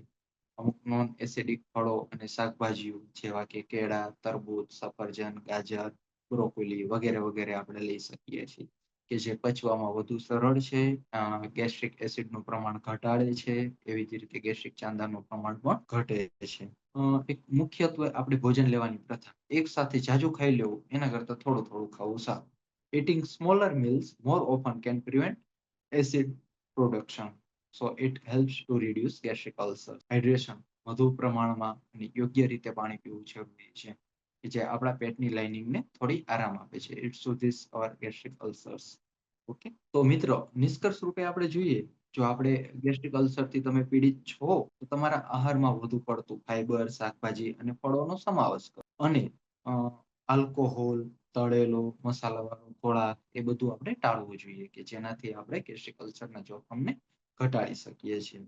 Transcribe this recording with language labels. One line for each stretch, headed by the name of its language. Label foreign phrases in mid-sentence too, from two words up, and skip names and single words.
Gujarati: અમુક
English: non acidic
Gujarati: ફળો અને શાકભાજીઓ જેવા કે કેળા, તરબૂચ, સફરજન, ગાજર, બ્રોકોલી વગેરે વગેરે આપણે લઈ શકીએ છીએ કે જે પચવામાં વધુ સરળ છે, ગેસ્ટ્રિક એસિડનું પ્રમાણ ઘટાડે છે, એવી જ રીતે ગેસ્ટ્રિક ચાંદાનું પ્રમાણ પણ ઘટે છે. એક મુખ્યત્વે આપણે ભોજન લેવાની પ્રથા, એક સાથે જાજુ ખાઈ લેવું એના કરતાં થોડું થોડું ખાવું સારું.
English: Eating smaller meals more often can prevent acid production. So it helps to reduce gastric ulcers. Hydration,
Gujarati: વધુ પ્રમાણમાં અને યોગ્ય રીતે પાણી પીવું જરૂરી છે કે જે આપણા પેટની લાઇનિંગને થોડી આરામ આપે છે.
English: It soothes our gastric ulcers.
Gujarati: ઓકે, તો મિત્રો નિષ્કર્ષ રૂપે આપણે જોઈએ, જો આપણે ગેસ્ટ્રિક અલ્સરથી તમે પીડિત છો તો તમારા આહારમાં વધુ પડતું ફાઈબર, શાકભાજી અને ફળોનો સમાવેશ કરો અને આલ્કોહોલ, તળેલો મસાલાવાળો ખોરાક એ બધું આપણે ટાળવું જોઈએ કે જેનાથી આપણે ગેસ્ટ્રિક અલ્સરના જોખમને ઘટાડી શકીએ છીએ.